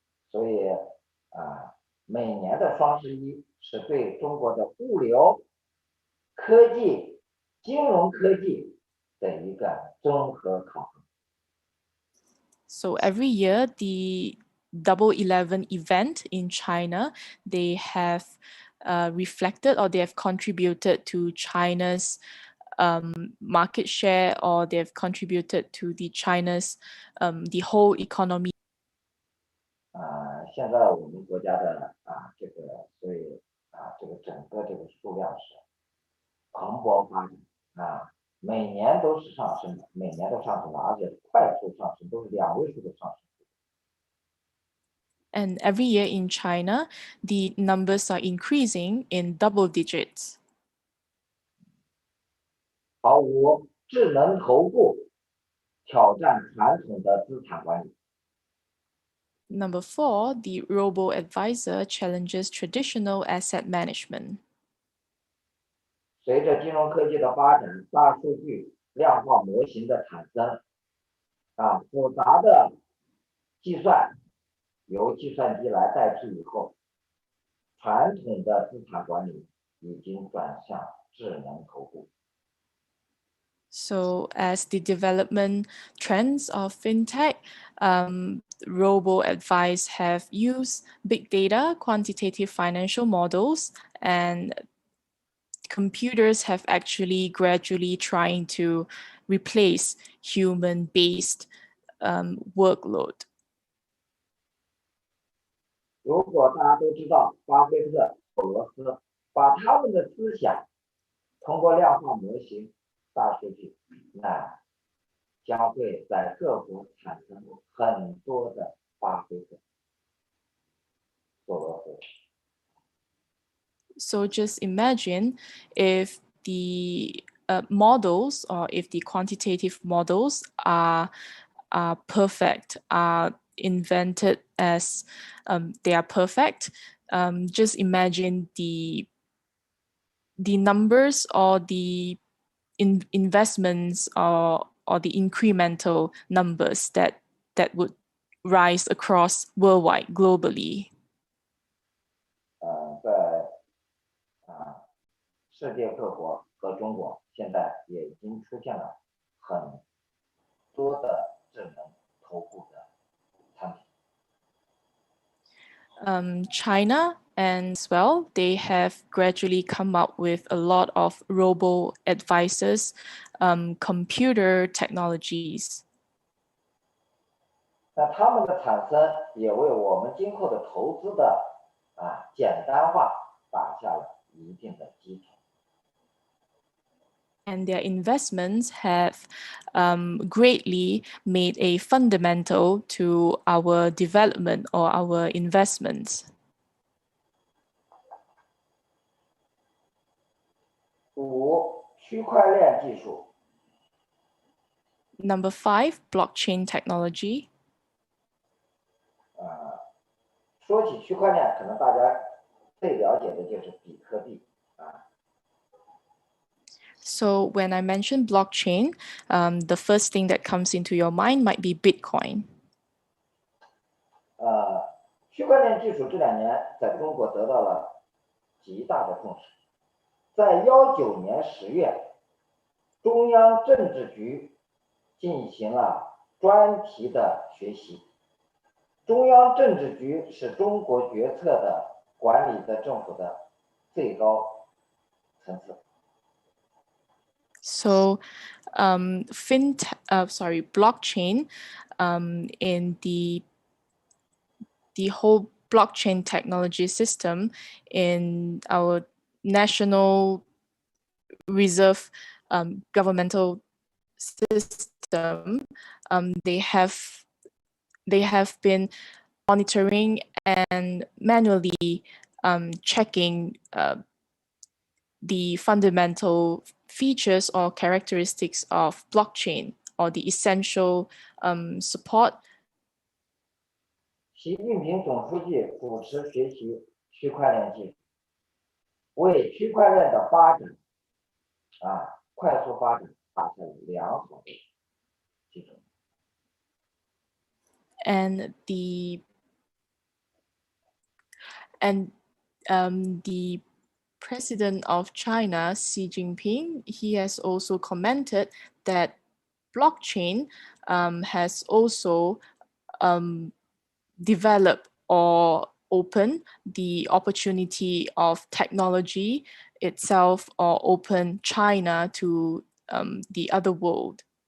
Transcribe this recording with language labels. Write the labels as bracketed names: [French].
[Chinese] 所以每年的双11是对中国的物流、科技、金融科技的一个综合考核。 [English] So every year, the Double 11 event in China, they have reflected or they have contributed to China's market share, or they have contributed to China's the whole economy. [Chinese] 现在我们国家的这个所以这个整个这个数量是蓬勃发展啊，每年都是上升的，每年都上升的，而且快速上升，都是2位数的上升。 [English] And every year in China, the numbers are increasing in double digits. [Chinese] 好，5智能投顾挑战传统的资产管理。 [English] Number 4, the robo-advisor challenges traditional asset management. [Chinese] 随着金融科技的发展，大数据量化模型的产生，复杂的计算由计算机来代替以后，传统的资产管理已经转向智能投顾。 [English] So as the development trends of fintech, robo-advice have used big data, quantitative financial models, and computers have actually gradually trying to replace human-based workload. [Chinese] 如果大家都知道巴菲特、索罗斯把他们的思想通过量化模型、大数据，那将会在各国产生很多的巴菲特、索罗斯。 [English] So just imagine if the models or if the quantitative models are perfect, are invented as they are perfect. Just imagine the numbers or the investments or the incremental numbers that would rise across worldwide, globally. [Chinese] 在世界各国和中国，现在也已经出现了很多的智能投顾的产品。 [English] China and as well, they have gradually come up with a lot of robo-advisors, computer technologies. [Chinese] 那他们的产生也为我们今后的投资的简单化打下了一定的基础。 [English] And their investments have greatly made a fundamental to our development or our investments. [Chinese] 5区块链技术。 [English] Number 5, blockchain technology. [Chinese] 说起区块链，可能大家最了解的就是比特币。 [English] So when I mention blockchain, the first thing that comes into your mind might be Bitcoin. [Chinese] 区块链技术这2年在中国得到了极大的重视。在19年10月，中央政治局进行了专题的学习。中央政治局是中国决策的管理的政府的最高层次。 [English] So, blockchain, in the whole blockchain technology system in our national reserve governmental system, they have been monitoring and manually checking the fundamental features or characteristics of blockchain or the essential support. [Chinese] 习近平总书记主持学习区块链技术，为区块链的发展快速发展打下了良好的基础。 [English] And the President of China, Xi Jinping, he has also commented that blockchain has also developed or opened the opportunity of technology itself or open China to the other world.